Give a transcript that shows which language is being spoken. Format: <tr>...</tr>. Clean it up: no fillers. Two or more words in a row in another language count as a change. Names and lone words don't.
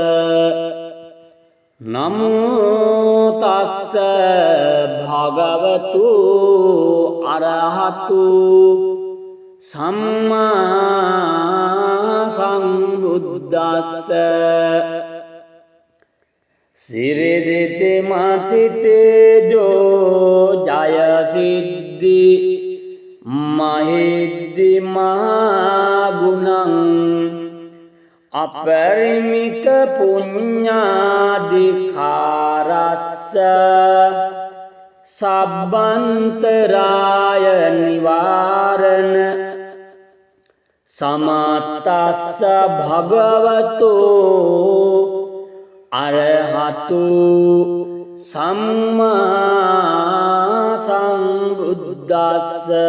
<pi>නමෝ තස්ස භගවතු අරහතු සම්මා සම්බුද්දස්ස. සිරිදිති මතිතේජෝ ජය සිද්ධි මහිද්දි මහගුණං අපරිමිත පුඤ්ඤාධිකාරස්ස සබ්බන්තරාය නිවාරණ සමත්තස්ස භගවතු අරහතු සම්මා සම්බුද්දස්ස.</pi>